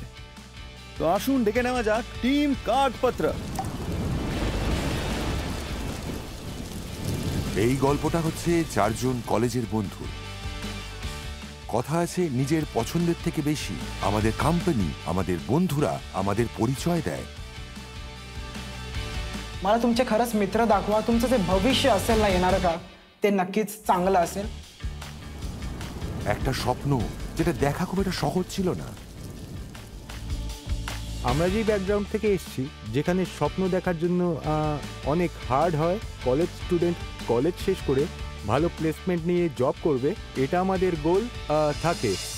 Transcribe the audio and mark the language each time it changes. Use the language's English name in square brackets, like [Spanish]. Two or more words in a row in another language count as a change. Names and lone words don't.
[Bangla] তো আসুন ডেকে নেওয়া যাক টিম কাঠপত্র। এই গল্পটা হচ্ছে 4 জন কলেজের বন্ধু। কথা আছে নিজের পছন্দের থেকে বেশি আমাদের কোম্পানি, আমাদের বন্ধুরা আমাদের পরিচয় দেয়। [Marathi] मला तुमचे खरंच मित्र दाखवा, तुमचं जे भविष्य असेल ना येणारं का, ते नक्कीच चांगलं असेल। [Bangla] একটা স্বপ্ন যেটা দেখা খুব একটা সহজ ছিল না। আমরা যেই ব্যাকগ্রাউন্ড থেকে এসেছি, যেখানে স্বপ্ন দেখার জন্য অনেক হার্ড হয়, [English] college student [Bangla] কলেজ শেষ করে ভালো প্লেসমেন্ট নিয়ে জব করবে, এটা আমাদের গোল থাকে।